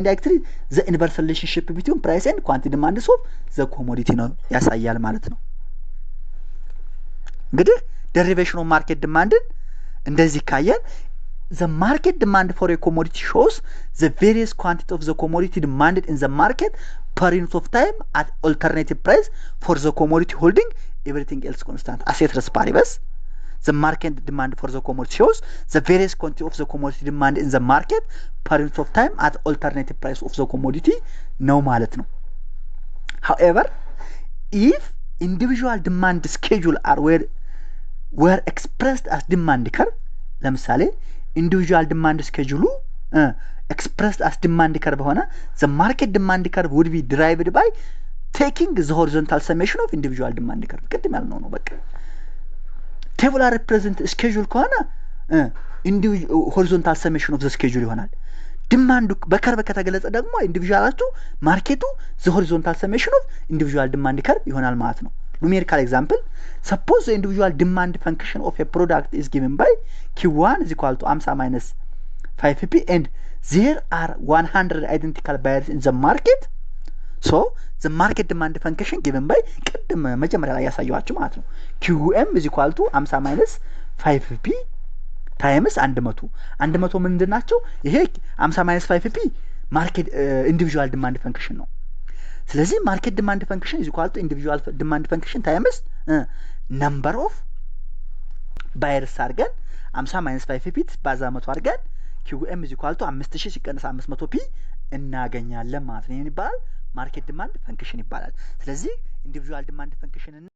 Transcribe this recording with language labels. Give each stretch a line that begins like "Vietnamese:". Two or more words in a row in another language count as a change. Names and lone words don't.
English: indirectly the inverse relationship between price and quantity demand of the commodity
Amharic: ነው ያሳያል ማለት ነው። እንግዲህ
English: derivation of market demand
Amharic: እንደዚህ ካየን
English: the market demand for a commodity shows the various quantity of the commodity demanded in the market per unit of time at alternative price for the commodity holding everything else constant as ceteris paribus. The market demand for the commodity shows the various quantity of the commodity demand in the market per unit of time at alternative price of the commodity
Amharic: ነው ማለት ነው።
English: However, if individual demand schedule are were expressed as demand curve, ለምሳሌ individual demand schedule expressed as demand curve ሆነ the market demand curve would be derived by taking the horizontal summation of individual demand curve
Amharic: ቅድም ያልነው ነው። በቃ
English: tabular represent schedule ከሆነ horizontal summation of the schedule
Amharic: ይሆናል። ዲማንዱ በከርቭ ከተገለጸ ደግሞ ኢንዲቪጁዋላችሁ ማርኬቱ
English: the horizontal summation of individual demand curve
Amharic: ይሆናል ማለት ነው።
English: numerical example, suppose the individual demand function of a product is given by Q1 is equal to 50 minus 5pp and there are 100 identical buyers in the market. So the market demand function given by
Amharic: ቅድም መጀመሪያ ላይ ያሳየዋችሁ ማለት ነው
English: QM is equal to 50 minus 5pp times 100
Amharic: ምንድን ናቸው?
English: ይሄ 50 minus 5pp market individual demand function
Amharic: ነው። ስለዚህ
English: market demand function is equal to individual demand function times number of buyers አድርገን 50 minus 5pp
Amharic: ባዛ 100 አድርገን
English: QM is equal to 5000
Amharic: ሲቀነስ 500p እናገኛለን ማለት ነው። ይሄን ይባላል
English: market demand function
Amharic: ይባላል። ስለዚህ
English: individual demand function